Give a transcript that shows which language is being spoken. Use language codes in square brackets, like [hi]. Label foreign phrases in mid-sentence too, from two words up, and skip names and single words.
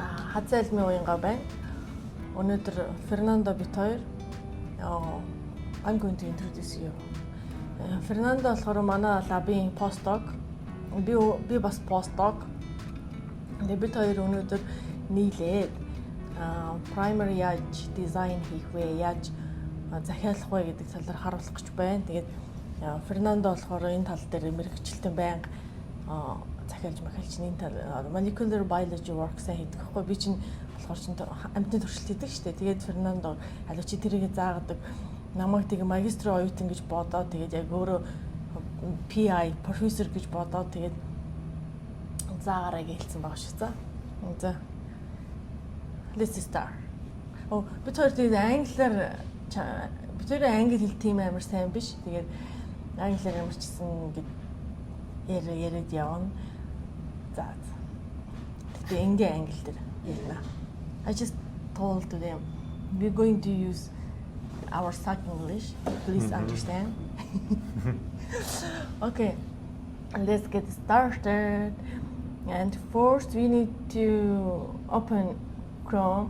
[mn] Хазайлмын уянгаа байна. Өнөөдөр Fernando бит хоёр [en] I'm going to introduce you. [mn] Fernando болохоор манай лабын Postdoc. Би бас Postdoc. Бит хоёр өнөөдөр нийлээд primer яаж дизайн хийх вэ, яаж захиалах вэ гэдэг талаар харуулах гэж байна. Тэгээд Fernando болохоор энэ тал дээр мэрэгчлэлтэн байнга захиалж энэ тал [en] molecular biology work- [mn] саа хийдэг байхгүй. Би чинь болохоор чинь амьтны туршилт хийдэг шүү дээ. Тэгээд Fernando аль чи тэрийг заагадаг. Намайг тэгээ магистрийн оюутан гэж бодоод тэгээд яг өөрөө [en] PI professor [mn] гэж бодоод тэгээд заагаараа гэлсэн баг шүү. За. [en] Let's start. [mn] Бид хоёр тэгээд англиар бид хоёр англи хэл тийм амар сайн биш. Тэгээд англиар ямарчсан гэд яриад явна. За. Тэгээд ингийн англи дээр ярина. [en] I just told them we're going to use our stock English. Please understand. Okay, let's get started. And first, we need to open Chrome.